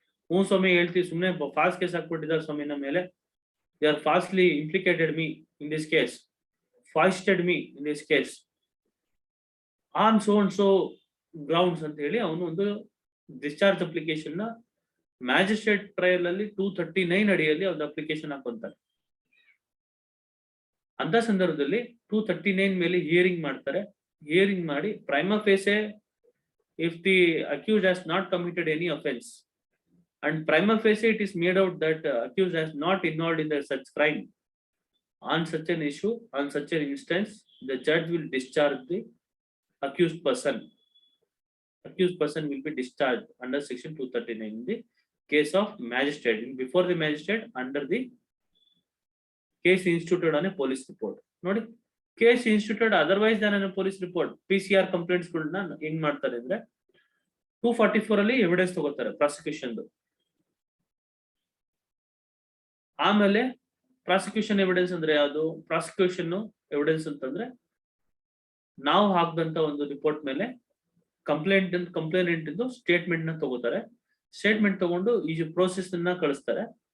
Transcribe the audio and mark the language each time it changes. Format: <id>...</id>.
<kn>ಹ್ಞೂ ಸ್ವಾಮಿ ಹೇಳ್ತೀವಿ, ಸುಮ್ನೆ ಫಾಲ್ಸ್ ಕೇಸ್ ಹಾಕ್ಬಿಟ್ಟಿದ್ದಾರೆ ಸ್ವಾಮಿ ನಮ್ಮ ಮೇಲೆ,</kn> <en>they are falsely implicated me in this case, foisted me in this case on so and so grounds</en> <kn>ಅಂತ ಹೇಳಿ ಅವನು ಒಂದು ಡಿಸ್ಚಾರ್ಜ್ ಅಪ್ಲಿಕೇಶನ್ ನ ಮ್ಯಾಜಿಸ್ಟ್ರೇಟ್ ಟ್ರಯಲ್ ಅಲ್ಲಿ 239 ಅಡಿಯಲ್ಲಿ ಒಂದು ಅಪ್ಲಿಕೇಶನ್ ಹಾಕೊಂತಾರೆ. ಅಂತ ಸಂದರ್ಭದಲ್ಲಿ 239 ಮೇಲೆ ಹಿಯರಿಂಗ್ ಮಾಡ್ತಾರೆ.</kn> <en>Hearing ಮಾಡಿ prima facie if the accused has not committed any offence and prima facie it is made out that accused has not involved in such crime, on such an issue, on such an instance the judge will discharge the accused person will be discharged under section 239 in the case of magistrate. Before the magistrate, under the case instituted on a police report. Nodi, case instituted otherwise than on a police report, PCR complaints</en> <kn>ಗಳನ್ನ ಹೆಂಗ್ ಮಾಡ್ತಾರೆ ಅಂದ್ರೆ 244 ಅಲ್ಲಿ evidence ತಗೋತಾರೆ prosecution. ಆಮೇಲೆ prosecution evidence ಅಂದ್ರೆ ಯಾವುದು? Prosecution evidence ಅಂತಂದ್ರೆ ನಾವು ಹಾಕಿದಂತ ಒಂದು ರಿಪೋರ್ಟ್ ಮೇಲೆ ಕಂಪ್ಲೇನೆಂಟ್ ಸ್ಟೇಟ್ಮೆಂಟ್ ನ ತಗೋತಾರೆ. ಸ್ಟೇಟ್ಮೆಂಟ್ ತಗೊಂಡು ಈ ಪ್ರೋಸೆಸ್ ಅನ್ನ ಕಳಿಸ್ತಾರೆ.</kn>